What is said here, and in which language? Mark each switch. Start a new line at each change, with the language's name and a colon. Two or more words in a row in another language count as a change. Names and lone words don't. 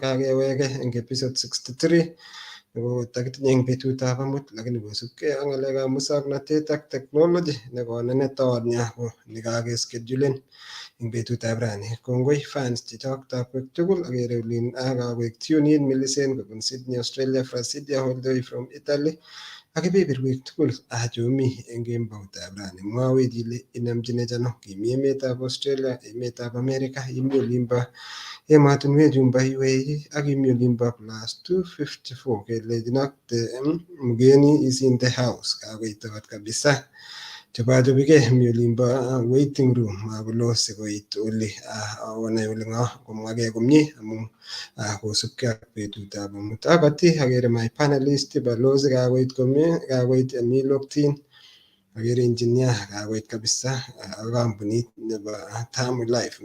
Kalenjin: Kakeweke eng episode 63 nebo takitinye eng betutab amut, lakini kosubkei ak ng'alekab musoknotet ak technology nekonenetoon nia ko nekakeschedulen eng betutab rani. Kongoi fans chechok takwek tugul, akere olin akawek
English: tune in
Kalenjin: Millicent kobun Sydney, Australia, Frasidia
English: all the way from Italy
Kalenjin: ak kebeberwek tugul achomi eng kemboutab rani. Mwawech ile inomchinech ano, kimi emetab Australia, emetab America, imi olimbo emotinwek chumbo UAE ak imi olimbo +254 kelechinok mgeni
English: is in the house.
Kalenjin: Kakoitot kabisa chobachobikei mi olimbo
English: waiting room
Kalenjin: makolo sikoit oli onai ole ng'o komwake komie amu kosubkei ak betutab amut. Akoti akere
English: my panelist
Kalenjin: Balozi kakoit komie, kakoit Miloktin, akere engineer kakoit kabisa ak kampunit nebo Tamu Life.